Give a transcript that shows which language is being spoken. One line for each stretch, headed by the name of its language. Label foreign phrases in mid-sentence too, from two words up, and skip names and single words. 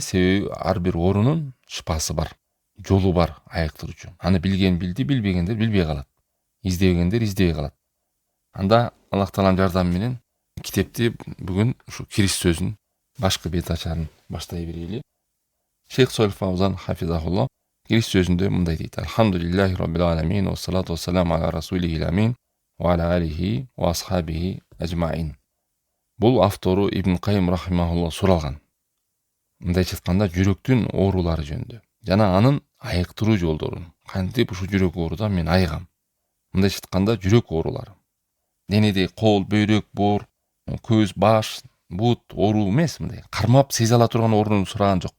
Kyrgyz: Себеби ар бир оорунун шыпасы бар, жолу бар айыктыруучу. Аны билген билди, билбегендер билбей калат. Издебегендер издебей калат. Анда Аллах Тааланын жардамы менен китепти бүгүн ушу кириш сөзүн башкы бет ачарын баштай берели. Шейх Солих Фаузан хафизахуллах кириш сөзүндө мындай дейт:
Arabic: الحمد لله رب العالمين، والصلاة والسلام على رسوله الأمين، وعلى آله وأصحابه أجمعين.
Kyrgyz: Бул автору Ибн Кайым рахимахуллах суралган. Мындайча айтканда, жүрөктүн оорулары жөнүндө жана анын айыктыруу жолдорун. Кантип ушу жүрөк оорудан мен айыгам? Мындайча айтканда, жүрөк оорулары денеде кол, бөйрөк, боор, көз, баш, бут оору эмес, мындай кармап сезе ала турган ооруну сураган жок.